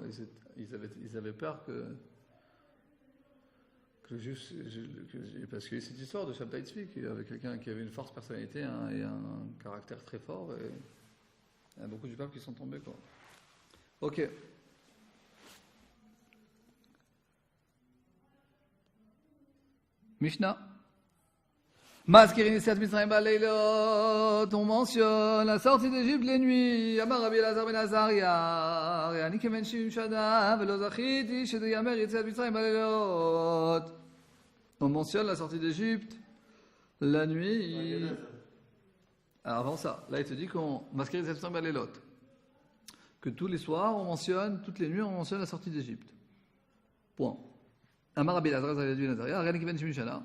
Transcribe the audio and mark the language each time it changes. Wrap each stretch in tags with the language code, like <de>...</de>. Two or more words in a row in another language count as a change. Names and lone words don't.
<fr>Ils avaient peur que le juif, parce qu'il y a eu cette histoire de Shabtai Tzvi, avec quelqu'un qui avait une forte personnalité et un caractère très fort, et il y a beaucoup du peuple qui sont tombés, quoi. Ok. Mishnah.</fr> <he>מזכירין יציאת מצרים בלילות,</he> <fr>on mentionne la sortie d'Égypte les nuits.</fr> <he>אמר רבי אלעזר בן עזריה, הריני כבן 70 שנה, ולא זכיתי שתאמר יציאת מצרים בלילות.</he> <fr>On mentionne la sortie d'Égypte la nuit. Alors avant ça, là il te dit qu'on</fr> <he>מזכירין יציאת מצרים בלילות,</he> <fr>que tous les soirs on mentionne, toutes les nuits on mentionne la sortie d'Égypte. Point.</fr> <he>אמר רבי אלעזר בן עזריה, הריני כבן 70 שנה.</he>